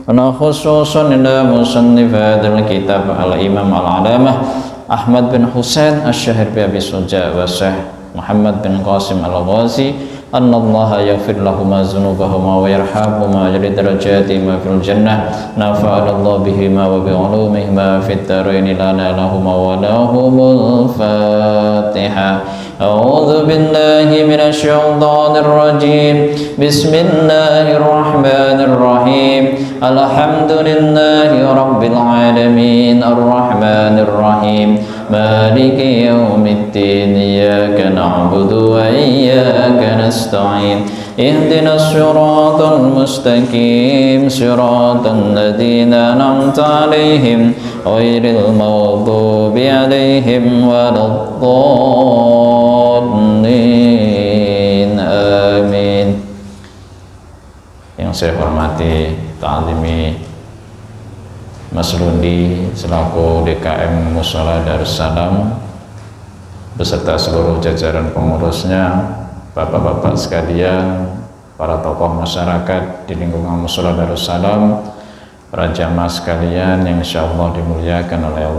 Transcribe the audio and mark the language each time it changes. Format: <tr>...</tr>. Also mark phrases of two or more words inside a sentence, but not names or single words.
<ar>وخصوصا إلى مصنف هذا الكتاب الإمام العلامة أحمد بن حسين الشهير بأبي شجاع والشيخ محمد بن قاسم الغزي أن الله يغفر لهم ذنوبهم ويرحمهم ودرجاتهم في الجنة. نفع الله بهما وبعلومهما في الدارين لنا لهم ولهم الفاتحة. أعوذ بالله من الشيطان الرجيم. بسم الله الرحمن الرحيم الحمد لله رب العالمين الرحمن الرحيم مالك يوم الدين. إياك نعبد وإياك نستعين. اهدنا الصراط المستقيم صراط الذين أنعمت عليهم غير المغضوب عليهم ولا الضالين. Amin.</ar> <id>Yang saya hormati Ta'alimi Mas Lundi selaku DKM Mushola Darussalam beserta seluruh jajaran pengurusnya, bapak-bapak sekalian, para tokoh masyarakat di lingkungan Mushola Darussalam, para jamaah sekalian yang insyaallah dimuliakan oleh Allah.</id>